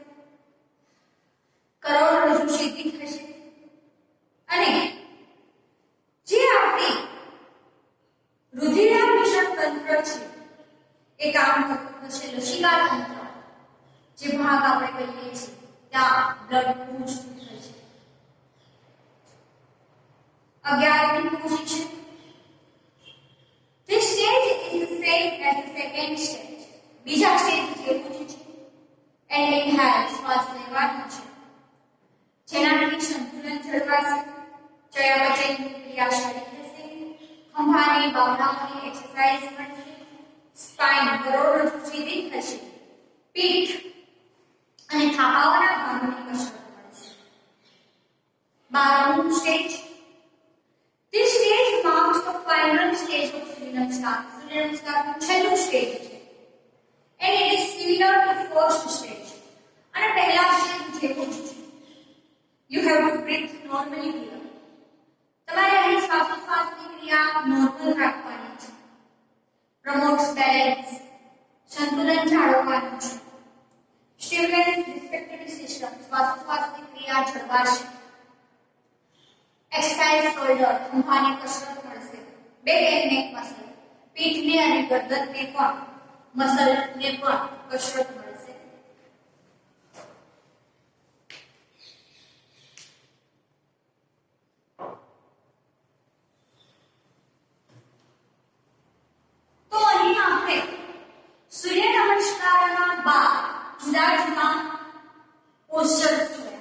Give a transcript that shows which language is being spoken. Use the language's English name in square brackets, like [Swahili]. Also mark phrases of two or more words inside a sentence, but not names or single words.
[Gujarati] કરોડરજ્જુ સીધી થશે અને જે આપણી રુધિરાભિષેક તંત્ર છે એ કામ કરતું થશે. લસિકા તંત્ર જે ભાગ આપણે કહીએ છીએ ત્યાં બ્લડ પૂછ થશે. 11મી પોઝિશન. [English] This stage is the same as the second stage. [Gujarati] બીજા સ્ટેજ જેવું જ છે. [English] and inhale [Gujarati] શ્વાસ લેવાનો છે જેનાથી સંતુલન જળવાશે. ચયાપચયની ક્રિયા સારી થશે. ખંભાની બાવડાઓની એક્સરસાઇઝ મળશે. સ્પાઇન કરોડરજ્જુ સીધી થશે. પીઠ અને થાપાઓના ભાગોની કસરત મળશે. 12મું સ્ટેજ. [English] This stage marks the final stage of Surya Namaskar. [Gujarati] Surya Namaskar નું છેલ્લું સ્ટેજ છે. [English] And it is similar to first stage. [Gujarati] અને પહેલા સ્ટેજ જેવું જ છે. [English] You have to breathe normally here. [Gujarati] તમારે અહીં શ્વાસોચ્છ્વાસની ક્રિયા નોર્મલ રાખવાની છે. [English] Promotes balance. [Gujarati] સંતુલન જાળવવાનું છે. [English] Stimulates respiratory system. [Gujarati] શ્વાસોચ્છ્વાસની ક્રિયા જળવાશે. [English] Exercise shoulder. [Gujarati] ખંભાની કસરત મળશે. [English] back and neck muscle, [Gujarati] પીઠને અને ગરદનને પણ મસલને પણ કસરત મળશે. તો અહીં આપણે સૂર્ય નમસ્કારના બાદ જુદા જુદા પોસ્ચર્સ જોયા.